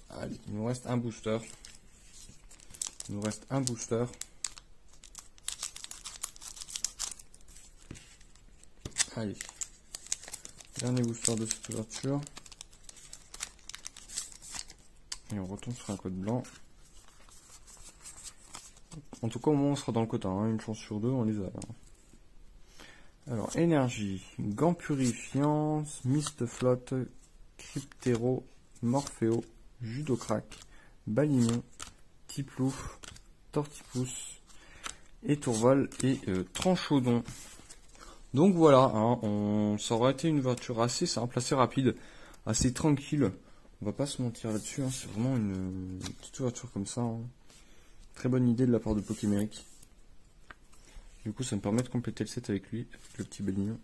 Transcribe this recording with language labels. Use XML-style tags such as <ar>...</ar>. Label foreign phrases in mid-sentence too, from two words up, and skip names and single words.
<fr>Allez, il nous reste un booster. Allez, dernier booster de cette ouverture. Et on retombe sur un code blanc. En tout cas, au moment où on sera dans le quota, hein, une chance sur 2, on les a. Hein. Alors, énergie, gants purifiants, Mistaflotte, Cryptero, Morpheo, Judocrac, Balignon, Tiplouf, Tortipousse, Étourval et Tranchaudon. Donc voilà, hein, ça aurait été une ouverture assez simple, assez rapide, assez tranquille. On va pas se mentir là-dessus, hein, c'est vraiment une petite ouverture comme ça. Hein. Très bonne idée de la part de Pokémérique. Du coup, ça me permet de compléter le set avec lui, avec le petit Balignon.</fr>